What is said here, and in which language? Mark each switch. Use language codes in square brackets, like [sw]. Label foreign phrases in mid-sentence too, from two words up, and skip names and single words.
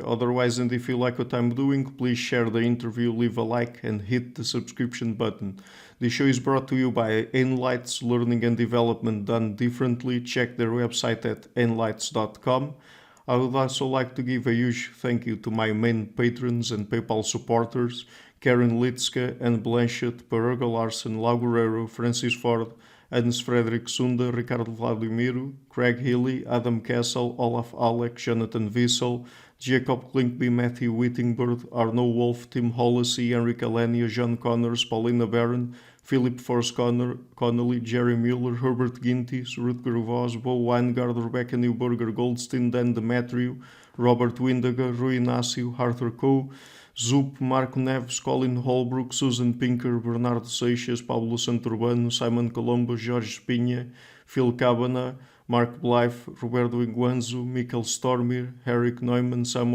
[en] Otherwise, and if you like what I'm doing, please share the interview, leave a like and hit the subscription button. The show is brought to you by Enlights, Learning and Development Done Differently. Check their website at enlights.com. I would also like to give a huge thank you to my main patrons and PayPal supporters, Karen Litska, Anne Blanchett, Paraga Larsen, Lau Guerrero, Francis Ford, Hans Frederick Sunda, Ricardo Vladimiro, Craig Healy, Adam Kessel, Olaf Alec, Jonathan Wiesel, Jacob Klinkby, Matthew Whittingbird, Arno Wolf, Tim Hollesy, Enrique Alenia, John Connors, Paulina Barron, Philip Force Connolly, Jerry Mueller, Herbert Gintis, Rutger Voss, Bo Weingard, Rebecca Newberger, Goldstein, Dan Demetriou, Robert Windager, Rui Inácio, Arthur Coe, Zup, Marco Neves, Colin Holbrook, Susan Pinker, Bernardo Seixas, Pablo Santurbano, Simon Colombo, Jorge Espinha, Phil Cabana, Mark Blythe, Roberto Iguanzo, Michael Stormir, Eric Neumann, Samuel